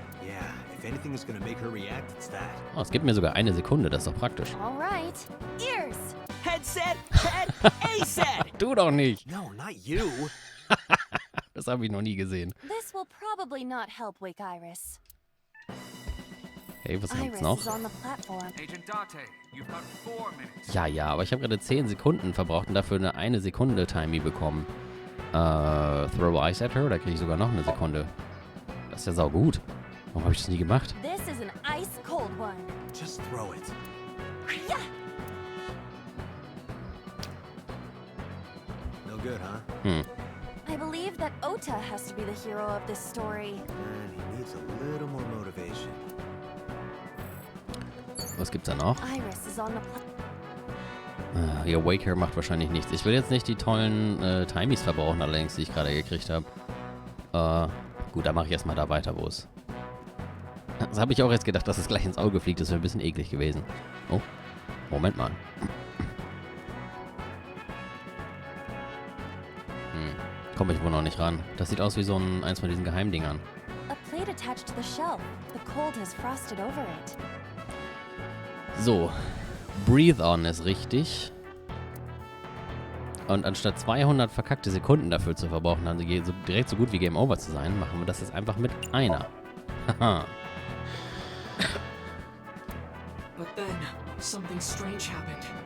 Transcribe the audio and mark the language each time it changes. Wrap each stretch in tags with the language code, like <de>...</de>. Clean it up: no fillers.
<en>Yeah, if anything is gonna make her react, it's that.</en> <de>Oh, es gibt mir sogar eine Sekunde, das ist doch praktisch.</de> <en>All right. Ears. Headset, head, A-set!</en> <de>Du doch nicht!</de> <en>No, not you.</en> <de>Das habe ich noch nie gesehen.</de> <en>This will probably not help wake Iris.</en> <de>Hey, was gibt's</de> <en>Iris</en> <de>noch?</de> <en>is on the platform. Agent Date, you've got 4 minutes.</en> <de>Ja, aber ich habe gerade 10 Sekunden verbraucht und dafür eine Sekunde Timey bekommen.</de> <en>Throw Ice at her,</en> <de>da kriege ich sogar noch eine Sekunde. Das ist ja saugut. Warum habe ich das nie gemacht?</de> <en>This is an ice cold one. Just throw it. Yeah. No good, huh? I believe that Ota has to be the hero of this story. Man, he needs a little more motivation.</en> <de>Was gibt's da noch?</de> <en>Iris is on the platform.</en> <de>Ihr Wake Her macht wahrscheinlich nichts. Ich will jetzt nicht die tollen Timies verbrauchen, allerdings, die ich gerade gekriegt habe. Gut, dann mache ich erstmal da weiter, wo es. Das habe ich auch jetzt gedacht, dass es gleich ins Auge fliegt. Das wäre ein bisschen eklig gewesen. Oh, Moment mal. Komme ich wohl noch nicht ran. Das sieht aus wie so eins von diesen Geheimdingern.</de> <en>A plate attached to the shelf. The cold has frosted over it.</en> <de>So. Breathe On ist richtig. Und anstatt 200 verkackte Sekunden dafür zu verbrauchen, also direkt so gut wie Game Over zu sein, machen wir das jetzt einfach mit einer. Haha.</de> <en>But then, something strange happened.</en>